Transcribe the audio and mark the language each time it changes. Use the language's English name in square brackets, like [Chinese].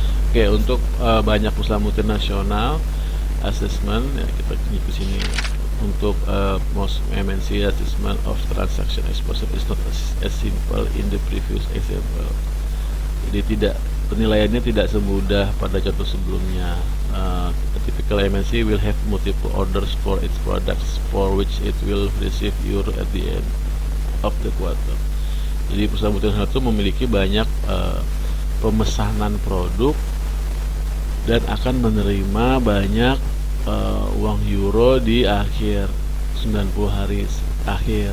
[Indonesian] Oke, untuk banyak perusahaan multinasional assessment ya, kita ke sini. [English] Untuk most MNC assessment of transaction exposure is not as simple in the previous example. [Indonesian] Jadi penilaiannya tidak semudah pada contoh sebelumnya. [English] A typical MNC will have multiple orders for its products for which it will receive euro at the end of the quarter. [Indonesian] Jadi perusahaan multinasional itu memiliki banyak pemesanan produk dan akan menerima banyak uang euro di akhir 90 hari akhir.